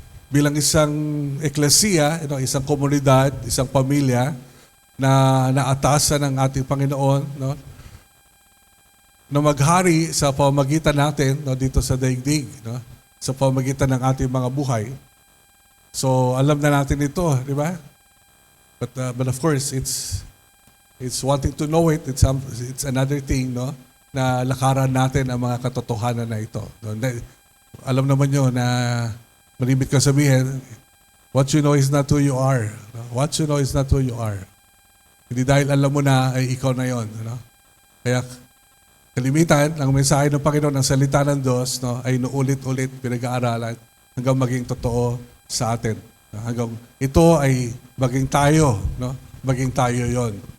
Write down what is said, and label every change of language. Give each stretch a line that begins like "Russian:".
Filipino: Bilang isang eklesiya, isang komunidad, isang pamilya na naatasan ng ating Panginoon, na maghari sa pamagitan natin dito sa daigdig, sa pamagitan ng ating mga buhay. So, alam na natin ito, di ba?
English: But of course, it's It's wanting to know it. It's another thing, no?
Filipino: Na lakaran natin ang mga katotohanan na ito. No? Alam naman nyo na malimit ka sabihin,
English: what you know is not who you are.
Filipino: No?
English: What you know is not who you are.
Filipino: Hindi dahil alam mo na ay ikaw na yon. No? Kaya kalimitan, ang mensahe ng Panginoon, ang salita ng Diyos, no, ay naulit-ulit pinag-aaralan hanggang maging totoo sa atin. No? Hanggang ito ay maging tayo. No? Maging tayo yon.